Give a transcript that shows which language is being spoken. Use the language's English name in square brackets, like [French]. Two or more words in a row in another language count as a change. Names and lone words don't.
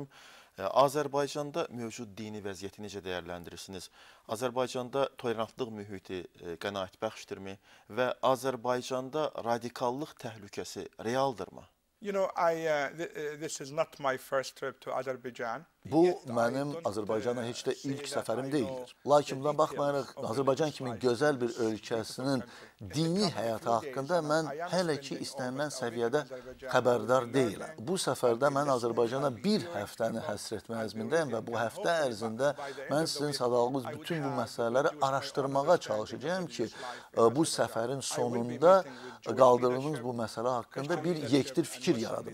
[Azerbaijani] Azərbaycanda mövcud dini vəziyyəti necə dəyərləndirirsiniz? Azərbaycanda tolerantlıq mühiti qənaətbəxşdirmi və Azərbaycanda radikallıq təhlükəsi realdırmı? [English] You know, this is not my first trip to Azerbaijan. [Azerbaijani] Bu, mənim Azərbaycana heç də ilk səfərim deyildir. Lakin buna baxmayaraq, Azərbaycan kimi gözəl bir ölkəsinin dini həyatı haqqında mən hələ ki istənilən səviyyədə xəbərdar deyiləm. Bu səfərdə mən Azərbaycana bir həftəni həsr etmə əzmindəyəm və bu həftə ərzində mən sizin sadalığınız bütün bu məsələləri araşdırmağa çalışacağım ki, bu səfərin sonunda qaldırdığınız bu məsələ haqqında bir yektir fikir yaradım.